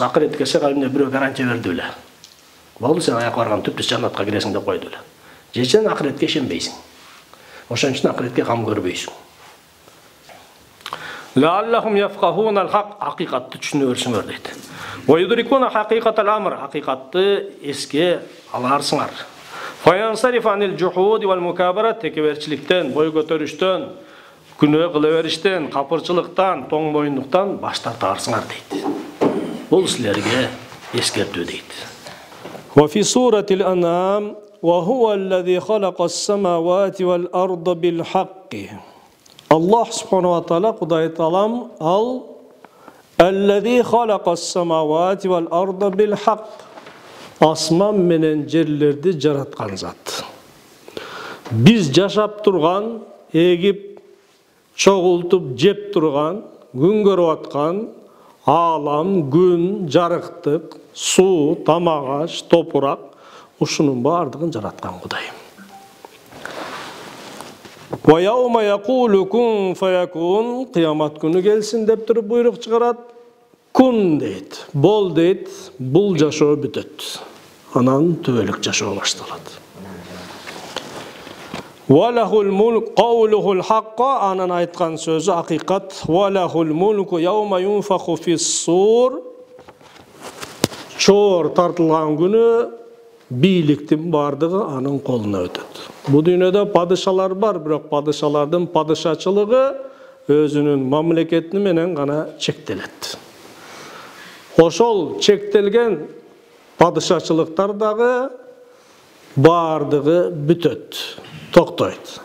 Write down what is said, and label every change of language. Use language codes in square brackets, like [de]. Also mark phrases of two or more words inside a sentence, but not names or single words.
[ky] Акырет келсе кайымда бирөө гарантия берди эле. Болду сен аяк барган түптүс жаннатка киресиң деп койду эле. Же сен акыретке ишенбейсиң. Ошон үчүн акыретке кам көрбөйсүң. [ar] لعلهم يفقهون الحق, [ky] акыйкатты түшүнө берсиңер дейт. [ar] ويدركون حقيقة الأمر, [ky] акыйкатты эске аларсыңар. [ar] فينصرف عن الجحود والمكابرة, [ky] tekebерчиликтен, бой көтөрүштөн, күнөө кыла бериштен, капырчылыктан, тоң моюндуктан баш тартарсыңар дейт. Бул силерге эскертүү дейт. [ar] وفي سورة الأنعام وهو الذي خلق السماوات والأرض بالحق. الله سبحانه وتعالى [ky] Кудай таалам [ar] الذي خلق السماوات والأرض بالحق. [ky] Асман менен жерлерди жараткан зат. Биз жашап турган, эгип, чогултуп, жеп турган, күн көрүп аткан алам, күн, жарыктык, суу, тамак аш, топурак, ушунун бардыгын жараткан Кудай. [ar] ويوم يقول كن فيكون, [ky] кыямат күнү келсин деп туруп буйрук чыгарат. Кун дейт, бол дейт, бул жашоо бүтөт. Анан төбөлүк жашоо башталат. [ar] وله الملك قوله الحق, [ky] анан айткан сөзү акыйкат. [ar] وله الملك يوم ينفخ في الصور. [ky] Чоор тартылган күнү бийликтин бардыгы анын колуна өтөт. Бу дүйнөдө падышалар бар, бирок падышалардын падышачылыгы өзүнүн мамлекети менен гана чектелет. Ошол чектелген падышачылыктардагы бардыгы бүтөт, токтойт.